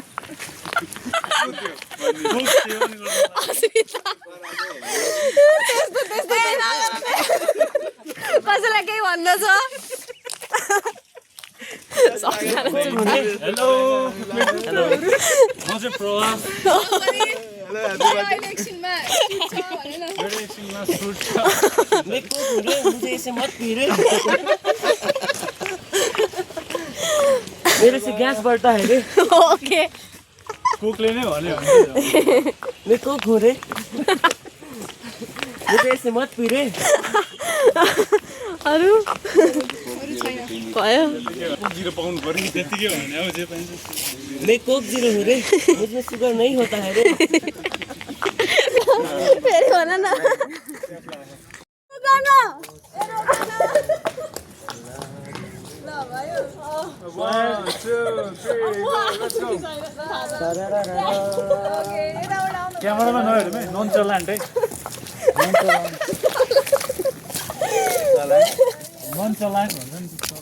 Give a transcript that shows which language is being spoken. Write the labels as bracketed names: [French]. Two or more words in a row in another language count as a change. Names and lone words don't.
[Nepali] कसैलाई केही भन्नु छ हेलो म चाहिँ प्रभाव इलेक्सनमा सुट छ [Hindi] मैं कोक हूँ रे मुझे ऐसे मत पी रे मेरे से गैस बढ़ता है रे [Nepali] ओके कुकले नै भन्यो [Hindi] मैं कोक हूँ रे मुझे ऐसे मत पी रे [Nepali] अरू भयो जिरो पाउनु पर्यो त्यतिकै भने अब जे पाइन्छ [Hindi] मैं कोक जीरो हूँ रे मुझे शुगर नहीं होता है रे [Nepali] फेरि भन न क्यामेरामा नहेरौँ है नन चलान्टै नन चलान भन्छ नि